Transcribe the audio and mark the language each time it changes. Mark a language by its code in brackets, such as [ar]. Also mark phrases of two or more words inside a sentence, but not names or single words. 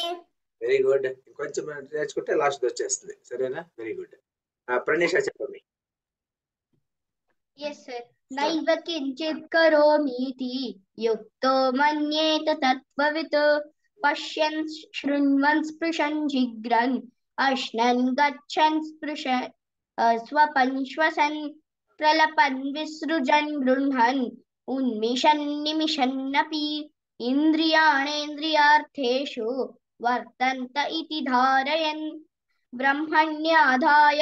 [en] very good. [te] కొంచెం నేర్చుకుంటే లాస్ట్ వచ్చేస్తుంది. సరేనా? [en] very good. [te] ప్రణీష చెప్పండి. [en] yes sir. [sa] నైవ కించిత్ కరోమీతి యుక్తో మన్యేత తత్వవిత్ పశ్యన్ శృణ్వన్ స్పృశన్ జిఘ్రన్ अश्नन् गच्छन् स्वपन् श्वसन् प्रलपन् विसृजन् गृह्णन् उन्मिषन् निमिषन्नपि इन्द्रियाणेन्द्रियार्थेषु वर्तन्त इति धारयन् ब्रह्मण्याधाय